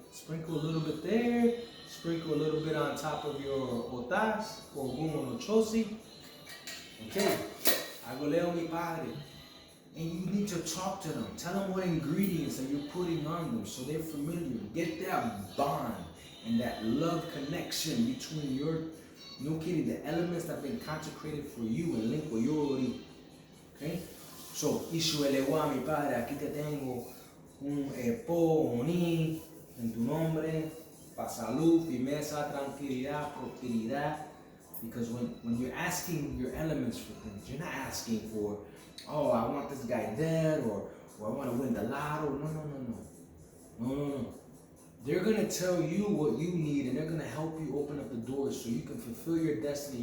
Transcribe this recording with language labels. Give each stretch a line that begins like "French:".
English: Sprinkle a little bit there. Sprinkle a little bit on top of your otas, or Ogun Ochosi. Okay. Aguleo
Spanish: mi padre.
English: And you need to talk to them. Tell them what ingredients that you're putting on them so they're familiar. Get that bond and that love connection between your, the elements that have been consecrated for you and linked with your ori. Okay?
Spanish: So, Ishuelewa, mi padre, aquí te tengo un Epo, Oni, en tu nombre, pa salud, firmeza, tranquilidad, prosperidad.
English: Because when you're asking your elements for things, you're not asking for, oh, I want this guy dead, or I want to win the lotto. No. They're going to tell you what you need, and they're going to help you open up the doors so you can fulfill your destiny.